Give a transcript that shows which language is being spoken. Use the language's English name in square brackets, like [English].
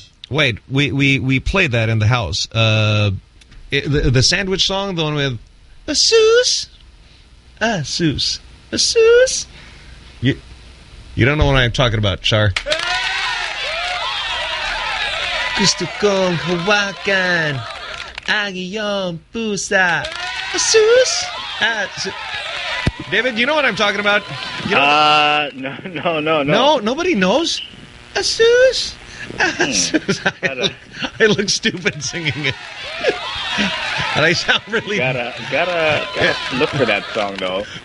[English] Wait, we played that in the house. The sandwich song, the one with Asus, Asus, Asus. You don't know what I'm talking about, Char. [Filipino] Gusto kong hawakan ang iyong pusa. Asus, Asus. [English] David, you know what I'm talking about. No. Nobody knows. Asus. I look stupid singing it. And I sound really... Gotta look for that song, though.